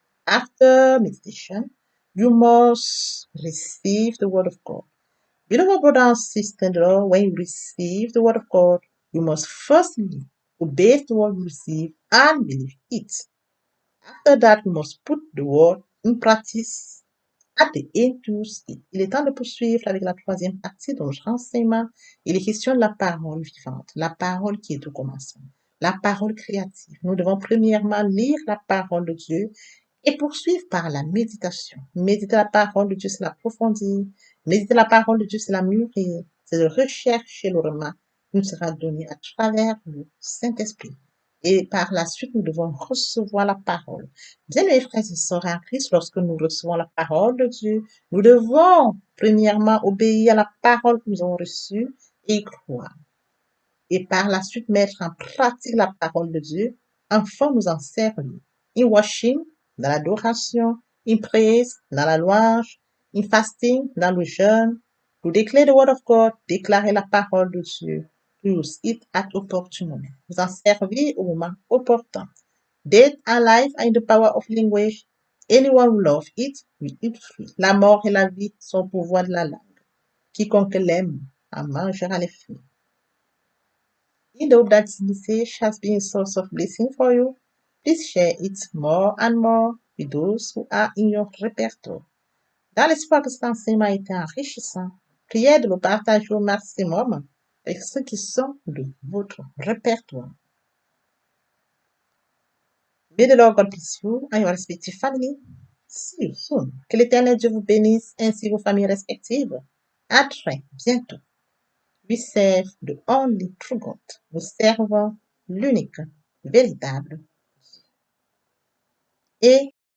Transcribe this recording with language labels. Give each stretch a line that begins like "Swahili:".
English: After meditation, you must receive the Word of God. Beloved brothers and sisters, when you receive the Word of God, you must firstly obey the Word you receive and believe it. After that, you must put the Word in practice. At the end
French: du site. Il est temps de poursuivre avec la troisième partie de notre enseignement. Il est question de la parole vivante, la parole qui est au commencement, la parole créative. Nous devons premièrement lire la parole de Dieu Et poursuivre par la méditation. Méditer la parole de Dieu, c'est l'approfondir. Méditer la parole de Dieu, c'est la mûrir. C'est de rechercher le remas qui nous sera donné à travers le Saint-Esprit. Et par la suite, nous devons recevoir la parole. Bien, mes frères et sœurs en Christ, lorsque nous recevons la parole de Dieu, nous devons premièrement obéir à la parole que nous avons reçue et y croire. Et par la suite, mettre en pratique la parole de Dieu, enfin nous en servir.
English: In worship,
French: dans l'adoration,
English: in praise,
French: dans la louange,
English: in fasting,
French: dans le jeûne,
English: to declare the word of God,
French: déclarer la parole de Dieu,
English: to use it at opportune moment.
French: Vous en servir au moment opportun.
English: Death and life are in the power of language. Anyone who loves it will eat free.
French: La mort et la vie sont au pouvoir de la langue. Quiconque l'aime en mangera les fruits.
English: In the hope that this message has been a source of blessing for you, please share it more and more with those who are in your répertoire.
French: Dans l'espoir que cet enseignement ait été enrichissant, priez de le partager au maximum avec ceux qui sont de votre répertoire.
English: May the Lord God bless you and your respective family. See you soon.
French: Que l'Éternel Dieu vous bénisse ainsi vos familles respectives. À très bientôt.
English: We serve the only true God.
French: Nous servons l'unique, véritable et